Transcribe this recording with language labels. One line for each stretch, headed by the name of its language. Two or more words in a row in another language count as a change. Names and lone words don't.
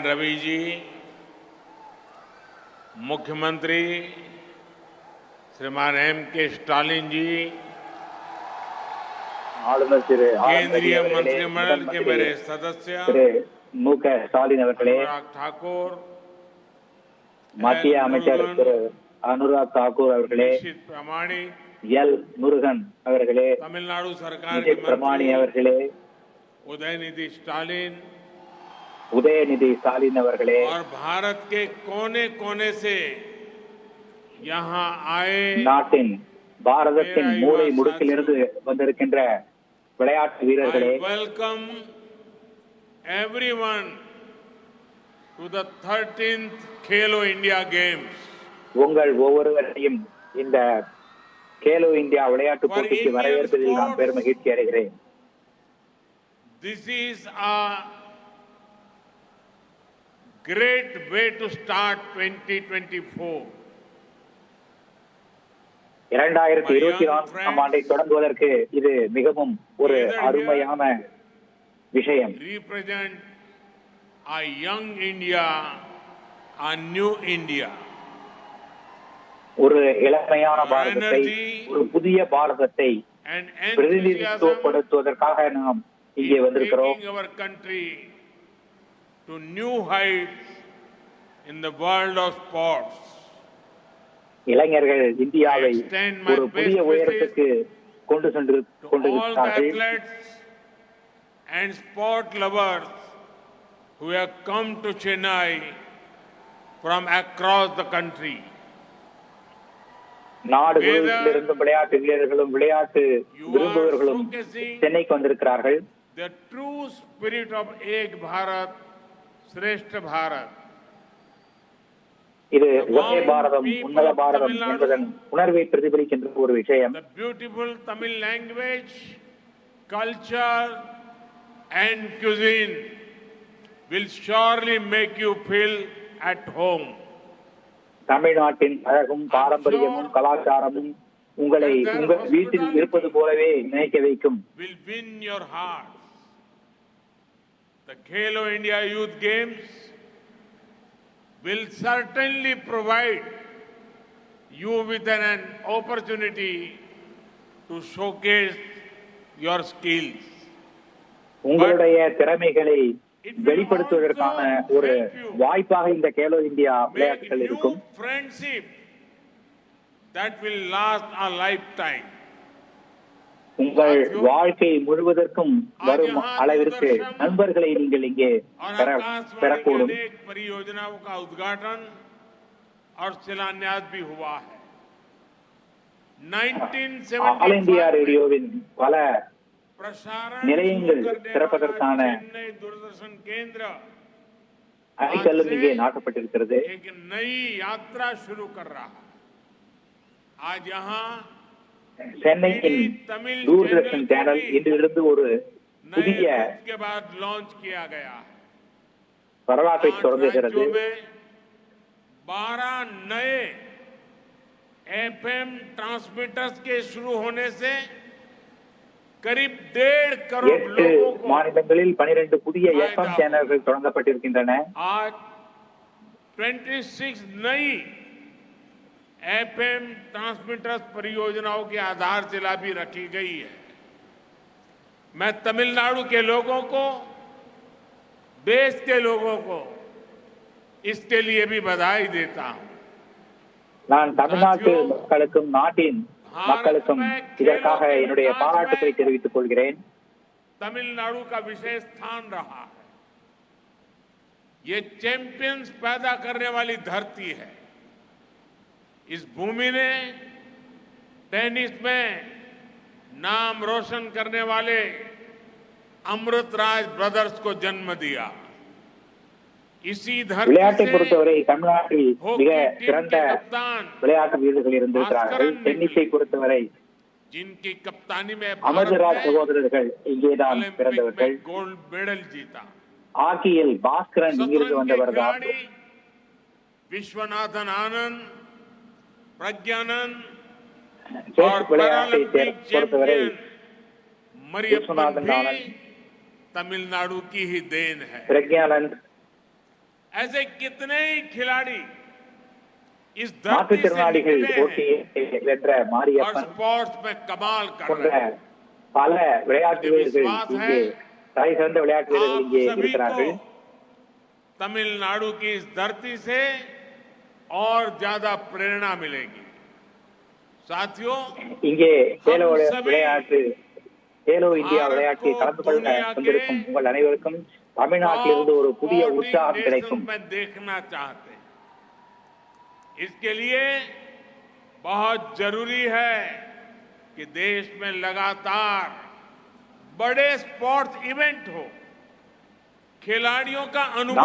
Hindi: रवि जी, मुख्यमंत्री श्रीमान M.K. स्टालिन जी, केंद्रीय मंत्रिमंडल के मेरे सदस्य M.K. स्टालिन अनुराग ठाकुर,
Tamil: மத்திய அமைச்சர் திரு அனுராக் தாக்கூர் அவர்களே, எல் முருகன் அவர்களே,
Hindi: तमिलनाडु सरकार के प्रमाणी அவர்களே, उदयनिधि
Tamil: स्टालिन அவர்களே,
Hindi: और भारत के कोने कोने से यहाँ आए
Tamil: நாட்டின் பாரதத்தின் மூலை முடுக்கிலிருந்து வந்திருக்கின்ற விளையாட்டு வீரர்களே,
English: welcome everyone to the 13th खेलो इंडिया गेम्स।
Tamil: உங்கள் ஒவ்வொருவரையும் இந்த கேலோ இந்தியா விளையாட்டு போட்டிக்கு வரவேற்பதில் நான் பெருமகிழ்ச்சி அடைகிறேன்.
English: This is a great way to start 2024.
Tamil: 2024 ஆண்டை தொடங்குவதற்கு இது மிகவும் ஒரு அருமையான விஷயம்.
English: Represent a young India, a new India.
Tamil: ஒரு இளமையான பாரதத்தை, ஒரு புதிய பாரதத்தை பிரதிநிதித்துவப்படுத்துவதற்காக நாம் இங்கே வந்திருக்கிறோம்.
English: Our country to new heights in the world of sports.
Tamil: இளைஞர்கள் இந்தியாவை ஒரு புதிய உயரத்துக்கு கொண்டு சென்றிருக்கிறார்கள்.
English: And sport lovers who have come to Chennai from across the country.
Tamil: நாடு முழுவதிலிருந்து விளையாட்டு வீரர்களும் விளையாட்டு விரும்புவர்களும் சென்னைக்கு வந்திருக்கிறார்கள்.
English: The true spirit of Ek Bharat, Shrestha Bharat.
Tamil: இது ஒரே பாரதம், உன்னத பாரதம் என்பதன் உணர்வை பிரதிபலிக்கின்ற ஒரு விஷயம்.
English: The beautiful Tamil language, culture and cuisine will surely make you feel at home.
Tamil: தமிழ்நாட்டின் அழகும் பாரம்பரியமும் கலாச்சாரமும் உங்களை உங்கள் வீட்டில் இருப்பது போலவே நினைக்க வைக்கும்.
English: Will win your heart. The Khelo India Youth Games will certainly provide you with an opportunity to showcase your skills.
Tamil: உங்களுடைய திறமைகளை வெளிப்படுத்துவதற்கான ஒரு வாய்ப்பாக இந்த கேலோ இந்தியா விளையாட்டுகள் இருக்கும்.
English: Friendship that will last a lifetime.
Tamil: உங்கள் வாழ்க்கை முழுவதற்கும் வரும் அளவிற்கு நண்பர்களை நீங்கள் இங்கே பெறக்கூடும்.
Hindi: परियोजनाओं का उद्घाटन और शिलान्यास भी हुआ है. 1975
Tamil: ஆல் இந்தியா ரேடியோவின் பல நிலையங்கள் திறப்பதற்கான அடிக்கல்லும் இங்கே நாட்டப்பட்டிருக்கிறது. சென்னையின் தூர்தர்ஷன் சேனல் இன்றிலிருந்து ஒரு புதிய வரலாற்றை தொடங்குகிறது.
Hindi: 12 नए
English: FM transmitters
Hindi: के शुरू होने से करीब 1.5 करोड़ लोगों को
Tamil: மாநிலங்களில் 12 புதிய FM சேனல்கள் தொடங்கப்பட்டிருக்கின்றன.
Hindi: आज 26 नई
English: FM transmitters
Hindi: परियोजनाओं की आधारशिला भी रखी गई है. मैं तमिलनाडु के लोगों को, देश के लोगों को इसके लिए भी बधाई देता हूं.
Tamil: நான் தமிழ்நாட்டு மக்களுக்கும் நாட்டின் மக்களுக்கும் இதற்காக என்னுடைய பாராட்டுகளை தெரிவித்துக் கொள்கிறேன்.
Hindi: तमिलनाडु का विशेष स्थान रहा है. ये चैंपियंस पैदा करने वाली धरती है. इस भूमि ने टेनिस में नाम रोशन करने वाले अमृतराज ब्रदर्स को जन्म दिया. इसी
Tamil: விளையாட்டை பொறுத்தவரை தமிழ்நாட்டில் மிக சிறந்த விளையாட்டு வீரர்கள் இருந்திருக்கிறார்கள். டென்னிஸை பொறுத்தவரை
Hindi: जिनकी कप्तानी में
Tamil: அமர்ராஜ் சகோதரர்கள் இங்கேதான் பிறந்தவர்கள்.
Hindi: गोल्ड मेडल जीता.
Tamil: ஹாக்கியில் பாஸ்கரன் இங்கிருந்து வந்தவர் தான்.
Hindi: विश्वनाथन आनंद, प्रज्ञानंद
Tamil: செஸ்
Hindi: और
Tamil: விளையாட்டை
Hindi: पैरालंपिक
Tamil: பொறுத்தவரை
Hindi: चैंपियन मरियप्पन विश्वनाथन भी आनंद, तमिलनाडु की ही देन है।
Tamil: பிரக்ஞானந்த்,
Hindi: ऐसे कितने ही खिलाड़ी इस धरती से
Tamil: மாற்றுத்திறனாளிகள்
Hindi: निकले हैं
Tamil: போட்டியை வென்ற
Hindi: और
Tamil: மாரியப்பன்
Hindi: स्पोर्ट्स में कमाल कर
Tamil: போன்ற
Hindi: रहे हैं।
Tamil: பல விளையாட்டு
Hindi: मुझे
Tamil: வீரர்கள்
Hindi: विश्वास
Tamil: இங்கே
Hindi: है
Tamil: தலை சிறந்த விளையாட்டு வீரர்கள்
Hindi: आप
Tamil: இங்கே
Hindi: सभी को
Tamil: இருக்கிறார்கள்.
Hindi: तमिलनाडु की इस धरती से और ज्यादा प्रेरणा मिलेगी। साथियों,
Tamil: இங்கே கேலோ
Hindi: हम सभी
Tamil: விளையாட்டு கேலோ இந்தியா
Hindi: भारत
Tamil: விளையாட்டில்
Hindi: को
Tamil: கலந்து கொள்ள
Hindi: दुनिया
Tamil: வந்திருக்கும்
Hindi: के
Tamil: உங்கள் அனைவருக்கும் தமிழ்நாட்டிலிருந்து ஒரு புதிய
Hindi: टॉप
Tamil: உற்சாகம்
Hindi: 14
Tamil: கிடைக்கும்.
Hindi: देशों में देखना चाहते हैं। इसके लिए बहुत जरूरी है कि देश में लगातार बड़े
English: sports event
Hindi: हो, खिलाड़ियों का अनुभव